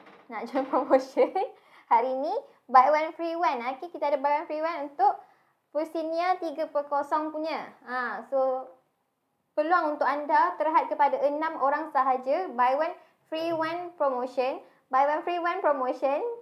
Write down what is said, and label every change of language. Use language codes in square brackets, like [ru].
[ms] Nak join promotion hari ni [en] buy one free one. [ms] Okay, kita ada [en] buy one free one [ms] untuk Frusinia 3.0 punya. So peluang untuk anda terhad kepada 6 orang sahaja. [en] Buy one free one promotion. Buy one free one promotion.